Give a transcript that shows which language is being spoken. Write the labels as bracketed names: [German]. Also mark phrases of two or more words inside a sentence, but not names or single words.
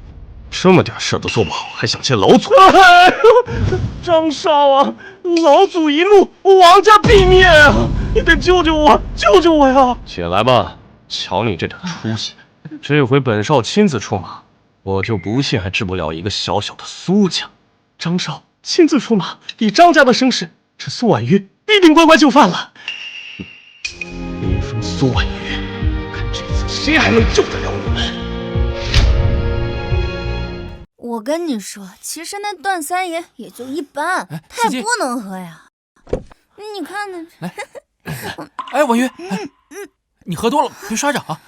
[Chinese] 這麼點事都做不好，還想見老祖？哎呦，張少啊，老祖一怒，王家必滅啊！你得救救我，救救我呀！起來吧，瞧你這點出息，這回本少親自出馬，我就不信還治不了一個小小的蘇家。張少親自出馬，以張家的聲勢，這蘇婉瑜必定乖乖就範了。林峰、蘇婉瑜，看這次誰還能救得了你們？我跟你說，其實那段三爺也就一般，他也不能喝呀。你看呢？來，哎，婉瑜，你喝多了，別摔着啊！